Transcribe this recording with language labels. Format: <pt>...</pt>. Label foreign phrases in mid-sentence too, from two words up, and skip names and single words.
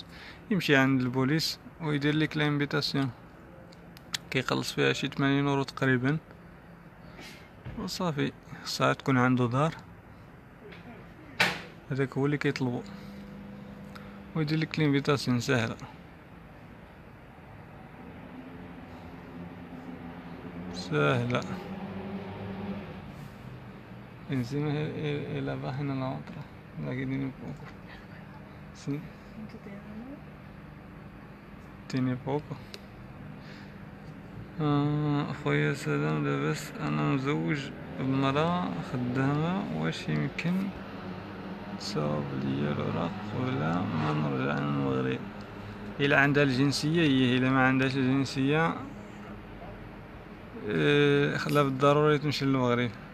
<ar>يمشي عند البوليس ويدير ليك لانفيتاسيون، كيخلص فيها شي 80 € تقريبا وصافي. خصها تكون عنده دار، هذاك هو اللي كيطلبو ويدير لك لانفيتاسيون ساهله ساهله.</ar> <es>Encima la página la otra, la que tiene poco. Sí, tiene poco.</es> <ar>أخويا سلام، لاباس؟ أنا مزوج بمرا خدامة، واش يمكن تصاوب ليا الأوراق ولا ما نرجع للمغرب؟ إلا عندها الجنسية هي، إلا ما عندهاش الجنسية خلا بالضروري تمشي للمغرب.</ar>